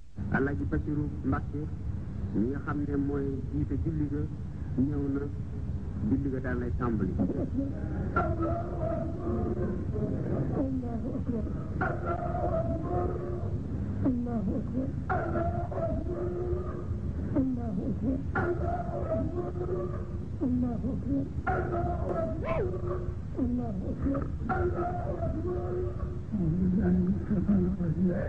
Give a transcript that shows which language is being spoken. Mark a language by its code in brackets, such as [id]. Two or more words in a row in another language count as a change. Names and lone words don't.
[wo] Alaaji Basiru Mbàkke mi nga xam ne mooy jiite julli ga ñëw na julli ga daal lay tàmbali. [ar] الله أكبر الله أكبر الله أكبر الله أكبر أعوذ بالله من الشيطان الرجيم